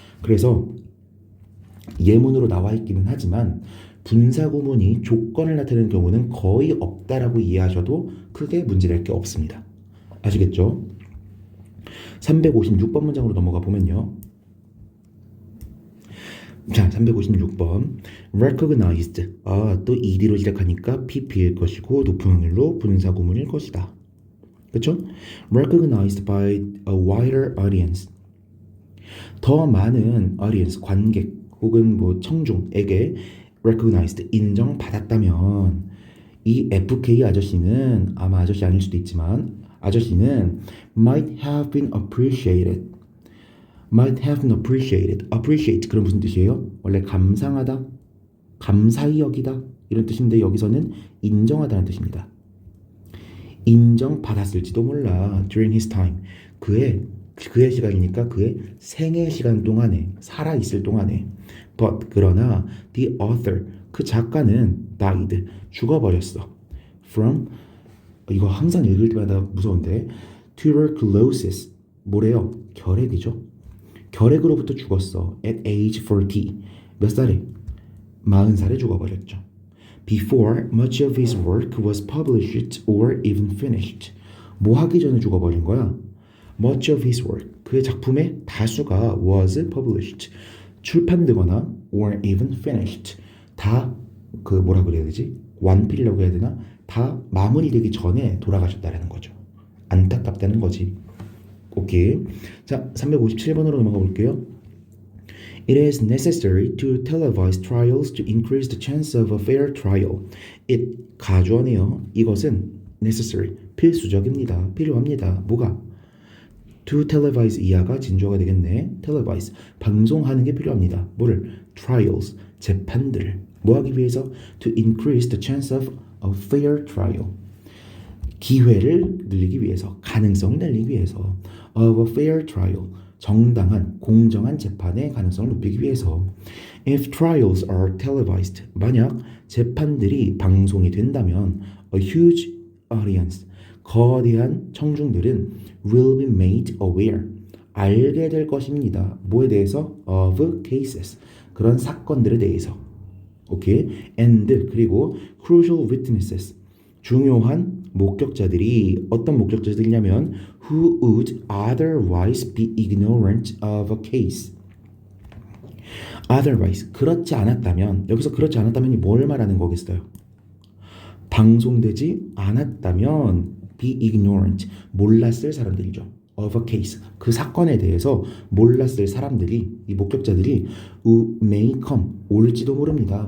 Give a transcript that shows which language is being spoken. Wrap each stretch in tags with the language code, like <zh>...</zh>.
<ko>그래서 예문으로 나와 있기는 하지만 분사구문이 조건을 나타내는 경우는 거의 없다라고 이해하셔도 크게 문제될 게 없습니다. 아시겠죠? 356번 문장으로 넘어가 보면요. 자, 356번 recognized. 또 ed로 시작하니까 pp일 것이고 높은 확률로 분사구문일 것이다. 그렇죠?</ko> <en>recognized by a wider audience.</en> <ko>더 많은 audience, 관객 혹은 뭐 청중에게 recognized, 인정받았다면 이 FK 아저씨는, 아마 아저씨 아닐 수도 있지만 아저씨는</ko> <en>might have been appreciated. might have been appreciated.</en> <ko>appreciate 그럼 무슨 뜻이에요? 원래 감상하다, 감사히 여기다 이런 뜻인데 여기서는 인정하다는 뜻입니다. 인정받았을지도 몰라.</ko> <en>during his time.</en> <ko>그의 시간이니까 그의 생애 시간 동안에, 살아있을 동안에. but 그러나</ko> <en>the author,</en> <ko>그 작가는 died, 죽어버렸어. from, 이거 항상 읽을 때마다 무서운데, tuberculosis, 뭐래요? 결핵이죠. 결핵으로부터 죽었어.</ko> <en>at age 40.</en> <ko>몇 살에? 40살에 죽어버렸죠.</ko> <en>Before much of his work was published or even finished.</en> <ko>뭐 하기 전에 죽어버린 거야?</ko> <en>Much of his work.</en> <ko>그의 작품의 다수가</ko> <en>was published.</en> <ko>출판되거나</ko> <en>or even finished.</en> <ko>다 그 뭐라 그래야 되지? 완필이라고 해야 되나? 다 마무리되기 전에 돌아가셨다라는 거죠. 안타깝다는 거지. 오케이. 자, 357번으로 넘어가 볼게요.</ko> <en>It is necessary to televise trials to increase the chance of a fair trial.</en> <ko>It, 가주어네요. 이것은 necessary, 필수적입니다. 필요합니다. 뭐가?</ko> <en>To televise</en> <ko>이하가 진주어가 되겠네. televise, 방송하는 게 필요합니다. 뭐를? trials, 재판들을. 뭐 하기 위해서?</ko> <en>To increase the chance of a fair trial.</en> <ko>기회를 늘리기 위해서, 가능성을 늘리기 위해서.</ko> <en>of a fair trial,</en> <ko>정당한, 공정한 재판의 가능성을 높이기 위해서.</ko> <en>If trials are televised,</en> <ko>만약 재판들이 방송이 된다면</ko> <en>a huge audience,</en> <ko>거대한 청중들은</ko> <en>will be made aware,</en> <ko>알게 될 것입니다. 뭐에 대해서?</ko> <en>of cases,</en> <ko>그런 사건들에 대해서. 오케이.</ko> <en>and</en> <ko>그리고</ko> <en>crucial witnesses,</en> <ko>중요한 목격자들이, 어떤 목격자들이냐면</ko> <en>who would otherwise be ignorant of a case.</en> <ko>otherwise, 그렇지 않았다면, 여기서 그렇지 않았다면이 뭘 말하는 거겠어요? 방송되지 않았다면</ko> <en>be ignorant,</en> <ko>몰랐을 사람들이죠.</ko> <en>of a case,</en> <ko>그 사건에 대해서 몰랐을 사람들이, 이 목격자들이</ko> <en>who may come,</en> <ko>올지도 모릅니다.</ko>